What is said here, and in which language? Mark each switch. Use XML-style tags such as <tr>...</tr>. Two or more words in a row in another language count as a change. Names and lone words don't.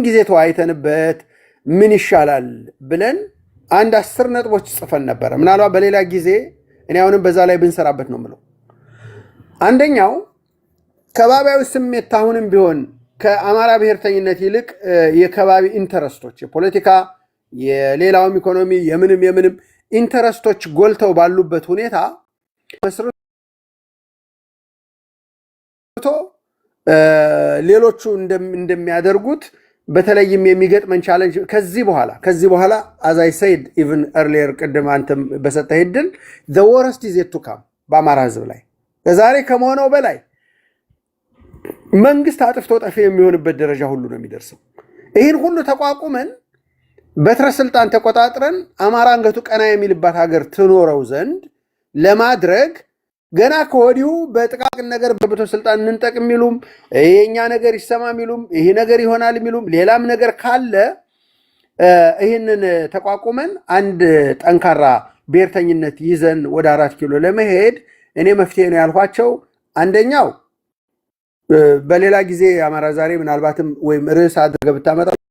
<am>ጊዜ ተወያይተንበት ምን ይሻላል ብለን አንድ 10 ነጥቦች ጽፈን ነበር። ምናልባት በሌላ ጊዜ እኔ አሁንም በዛ ላይ ብንሰራበት ነው የምለው። አንደኛው ከባቢያዊ ስሜት አሁንም ቢሆን ከአማራ ብሔርተኝነት ይልቅ የከባቢ ኢንተረስቶች የፖለቲካ የሌላውም ኢኮኖሚ የምንም ኢንተረስቶች ጎልተው ባሉበት ሁኔታ መስርቶ ሌሎቹ እንደሚያደርጉት በተለይም የሚገጥመን ቻሌንጅ ከዚህ በኋላ</am> <en>as I said even earlier</en> <am>ቅድም አንተም በሰጠህ እድል</am> <en>the worst is yet to come</en> <am>በአማራ ህዝብ ላይ ከዛሬ ከመሆነው በላይ መንግስት አጥፍቶ ጠፊ የሚሆንበት ደረጃ ሁሉ ነው የሚደርሰው። ይህን ሁሉ ተቋቁመን በትረ ስልጣን ተቆጣጥረን አማራ አንገቱ ቀና የሚልባት ሀገር ትኖረው ዘንድ ለማድረግ ገና ከወዲሁ በጥቃቅን ነገር በብቶ ስልጣን እንንጠቅ የሚሉም የኛ ነገር ይሰማ የሚሉም ይሄ ነገር ይሆናል የሚሉም ሌላም ነገር ካለ ይህንን ተቋቁመን አንድ ጠንካራ ብሔርተኝነት ይዘን ወደ 4 ኪሎ ለመሄድ እኔ መፍትሄ ነው ያልኳቸው አንደኛው በሌላ ጊዜ አማራ ዛሬ ምናልባትም ወይም ርዕስ አድርገህ ብታመጣ</am>